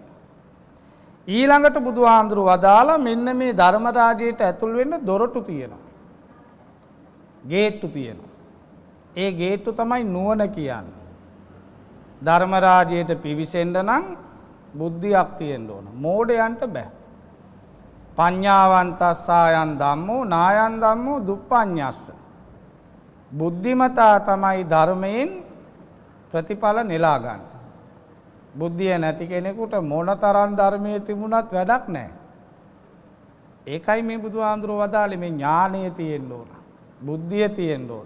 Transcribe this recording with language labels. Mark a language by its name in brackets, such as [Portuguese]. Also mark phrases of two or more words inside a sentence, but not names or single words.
[Sinhala] ඊළඟට බුදුහාමුදුරුව වදාලා මෙන්න මේ ධර්ම රාජ්‍යයට ඇතුල් වෙන්න දොරටු තියෙනවා. ගේට්ටු තියෙනවා. ඒ ගේට්ටු තමයි නුවණ කියන්නේ. ධර්ම රාජ්‍යයට පිවිසෙන්න නම් බුද්ධියක් තියෙන්න ඕන. මෝඩයන්ට බෑ. [Pali] පඤ්ඤාවන්තස්සායන් ධම්මෝ නායන් ධම්මෝ දුප්පඤ්ඤස්ස. [Sinhala] බුද්ධිමතා තමයි ධර්මයෙන් ප්‍රතිඵල නෙලා ගන්න. බුද්ධිය නැති කෙනෙකුට මොන තරම් ධර්මයේ තිබුණත් වැඩක් නැහැ. ඒකයි මේ බුදුහාඳුරෝ වදාළේ මේ ඥානය තියෙන්න ඕන. බුද්ධිය තියෙන්න ඕන.